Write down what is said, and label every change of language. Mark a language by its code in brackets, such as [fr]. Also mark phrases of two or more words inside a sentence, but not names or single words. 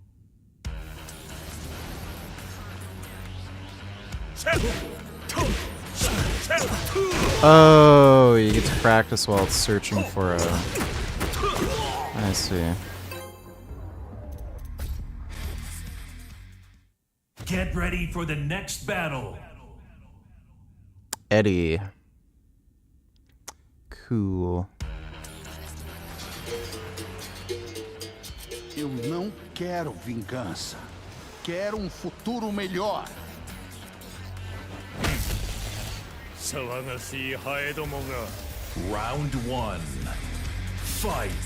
[en] Oh, you get to practice while it's searching for a... I see. Get ready for the next battle. Eddie. Cool. [pt] Eu não quero vingança. Quero futuro melhor. [ja] 騒がしいハエどもが。 [en] Round 1. Fight.